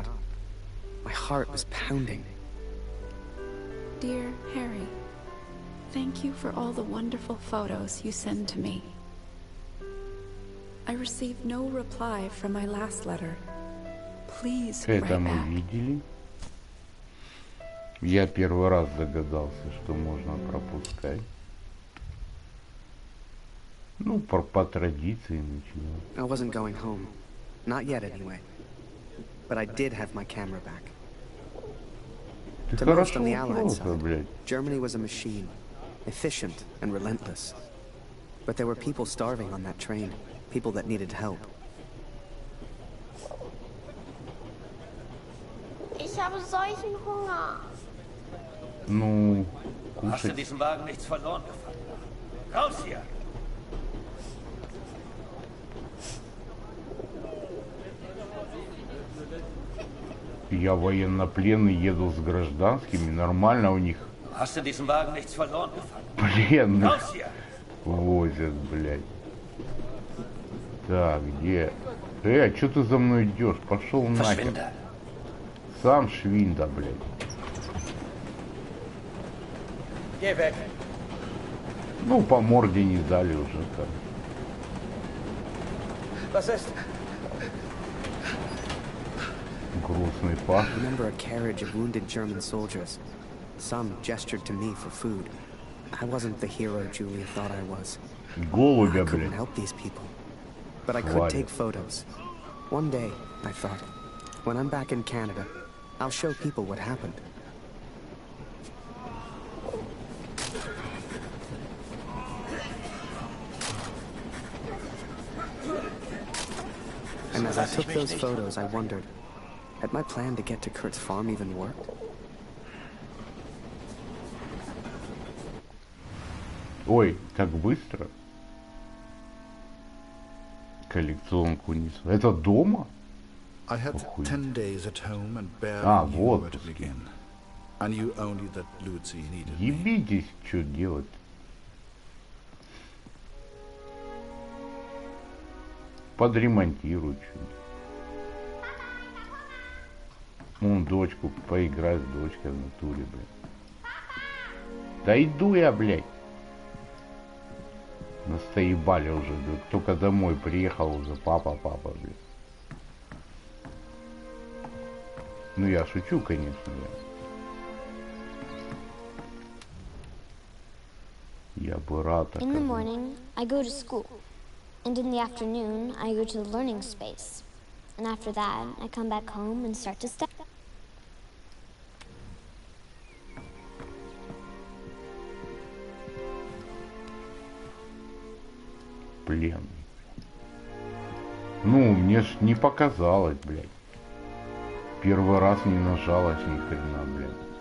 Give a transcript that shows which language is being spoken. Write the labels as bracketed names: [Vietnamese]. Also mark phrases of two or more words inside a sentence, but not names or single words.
[English] My heart was pounding. Dear Harry, thank you for all the wonderful photos you send to me. I received no reply from my last letter. Please write [Russian] Это мы [English] back. [Russian] видели. Я первый раз догадался, что можно пропускать. Ну, по традиции начинаю. [English] I wasn't going home. Not yet, anyway. But I did have my camera back. [Russian] Ты [English] To most [Russian] хорошо [English] on the Allied [Russian] устроился, [English] side, [Russian] блядь. [English] Germany was a machine, efficient and relentless. But there were people starving on that train, people that needed help. [German] Ich habe solchen Hunger. [Russian] Ну, [German] Hast du [Russian] кушать. [German] diesen Wagen nichts verloren gefunden? Raus hier! [Russian] Я военнопленный, еду с гражданскими, нормально у них [German] Hast du diesen Wagen nichts verloren gefunden? [Russian] пленных [German] Raus hier! [Russian] возят, блядь. Так, где? А чё ты за мной идешь? Пошел нахер. [German] Verschwinde! [Russian] Сам швинда, блядь. [German] Geh weg! [Russian] Ну, по морде не дали уже так. [German] Was ist? [Russian] Грустный пах. [English] I remember a carriage of wounded German soldiers. Some gestured to me for food. I wasn't the hero Julia thought I was. [Russian] Голубя, [English] I couldn't [Russian] блядь. [English] help these people. But I could [Russian] Хватит. [English] take photos. One day, I thought, when I'm back in Canada, I'll show people what happened. And as I took those photos, I wondered, had my plan to get to Kurt's farm even worked? [Russian] Ой, так быстро. Коллекционку несу. Это дома? [English] I had [Russian] Охуеть. [English] 10 days at home and barely [Russian] А, [English] knew [Russian] вот. [English] where to begin. I knew only that Lucy needed me. [Russian] Ебитесь, что делать? Подремонтирую что-нибудь. Вон дочку, поиграть с дочкой в натуре, блядь. Да иду я, блядь. Настоебали уже, блядь. Только домой приехал уже. Папа, блядь. Ну я шучу, конечно, я бы рад [English] In the [Russian] оказаться. [English] morning, I go to school. And in the afternoon, I go to the learning space. And after that, I come back home and start to study. [Russian] Пленный. Ну, мне ж не показалось, блядь. Первый раз не нажалась ни хрена, блядь.